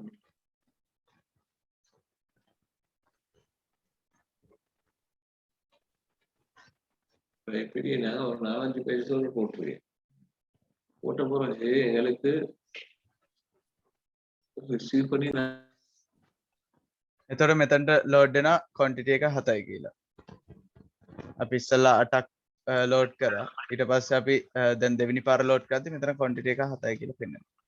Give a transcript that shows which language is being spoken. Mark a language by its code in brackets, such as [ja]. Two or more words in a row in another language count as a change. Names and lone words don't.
[ta] பெரிய நான் ஒரு 4-5 பேஜ் சொல்ல போட்டுருக்கேன் போட்ட பிறகு எங்களுக்கு රිසීව් பண்ணி [si] එතකොට මෙතනට load වෙන quantity එක 7යි කියලා. අපි ඉස්සෙල්ලා 8ක් load කරා. ඊට පස්සේ අපි දැන් දෙවෙනි පාර load කරද්දි මෙතන quantity එක 7යි කියලා පෙන්නනවා.